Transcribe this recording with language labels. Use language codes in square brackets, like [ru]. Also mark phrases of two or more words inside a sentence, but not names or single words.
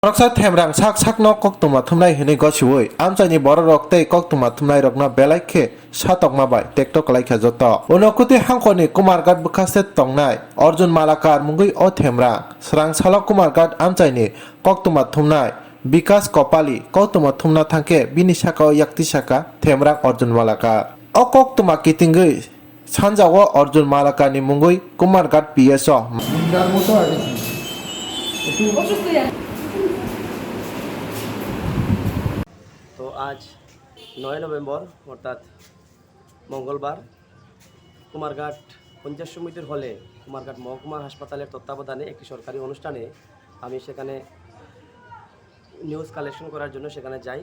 [trp] Raksa themrang sak sak no kok tuma thumnai hini gosiwoi amchani boro rok tei kok tuma thumnai rok na belaikhe satok ma bai tektok laikha joto unokuti hangkoni kumargat bukhaste tongnai Arjun Malakar mungui o themrang srang salok kumargat amchani kok tuma thumnai Bikas Kopali kok tuma thumna thangke bini saka yakti saka themrang Arjun Malakar o kok tuma kitingui sanjao Arjun Malakar ni mungui kumargat PSO [bn] তো আজ 9 নভেম্বর অর্থাৎ মঙ্গলবার কুমারঘাট পঞ্চায়েত সমিতির হলে কুমারঘাট মহকুমা হাসপাতালের তত্ত্বাবধানে একটি সরকারি অনুষ্ঠানে আমি সেখানে [en] news collection [bn] করার জন্য সেখানে যাই।